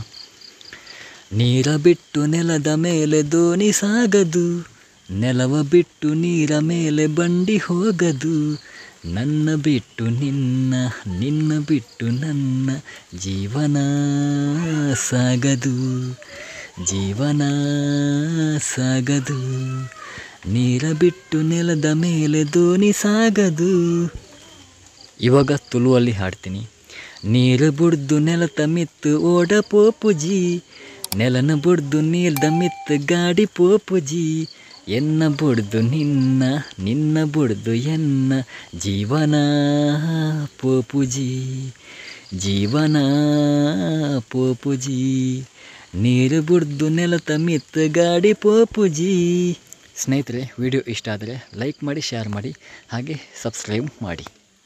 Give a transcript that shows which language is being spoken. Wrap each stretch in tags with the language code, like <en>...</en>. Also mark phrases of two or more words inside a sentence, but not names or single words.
<kn>ನೀರ ಬಿಟ್ಟು ನೆಲದ ಮೇಲೆ ದೋಣಿ ಸಾಗದು, ನೆಲವ ಬಿಟ್ಟು ನೀರ ಮೇಲೆ ಬಂಡಿ ಹೋಗದು, ನನ್ನ ಬಿಟ್ಟು ನಿನ್ನ, ನಿನ್ನ ಬಿಟ್ಟು ನನ್ನ, ಜೀವನ ಸಾಗದು, ಜೀವನ ಸಾಗದು. ನೀರ ಬಿಟ್ಟು ನೆಲದ ಮೇಲೆ ದೋಣಿ ಸಾಗದು. ಇವಾಗ ತುಳುವಲ್ಲಿ ಹಾಡ್ತೀನಿ.</kn> <tcy>ನೀರು ಬುಡ್ದು ನೆಲತ ಮಿತ್ತು ಓಡ ಪೋಪುಜಿ, ನೆಲನ ಬುಡ್ದು ನೀಲ್ದ ಮಿತ್ತು ಗಾಡಿ ಪೋಪುಜಿ, ಎನ್ನ ಬುಡ್ದು ನಿನ್ನ, ನಿನ್ನ ಬುಡ್ದು ಎನ್ನ, ಜೀವನ ಪೋಪುಜಿ, ಜೀವನ ಪೋಪುಜಿ. ನೀರು ಬುಡ್ದು ನೆಲತ ಮಿತ್ತು ಗಾಡಿ ಪೋಪುಜಿ.</tcy> <kn>ಸ್ನೇಹಿತರೆ, ವಿಡಿಯೋ ಇಷ್ಟ ಆದರೆ ಲೈಕ್ ಮಾಡಿ, ಶೇರ್ ಮಾಡಿ, ಹಾಗೆ ಸಬ್ಸ್ಕ್ರೈಬ್ ಮಾಡಿ.</kn>